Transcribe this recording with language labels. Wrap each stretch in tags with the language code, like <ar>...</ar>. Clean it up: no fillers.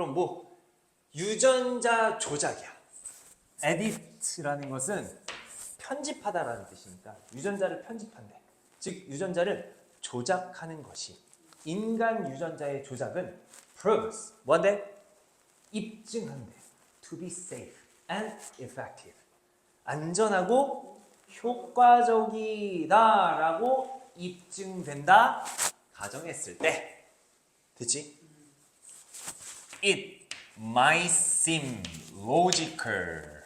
<ko>그럼 뭐 유전자 조작이야. edit라는 것은 편집하다라는 뜻이니까 유전자를 편집한대. 즉 유전자를 조작하는 것이. 인간 유전자의 조작은 proves 뭔데? 입증한대.</ko> <en>To be safe and effective.</en> <ko>안전하고 효과적이다라고 입증된다. 가정했을 때. 됐지?</ko> <en>It might seem logical.</en>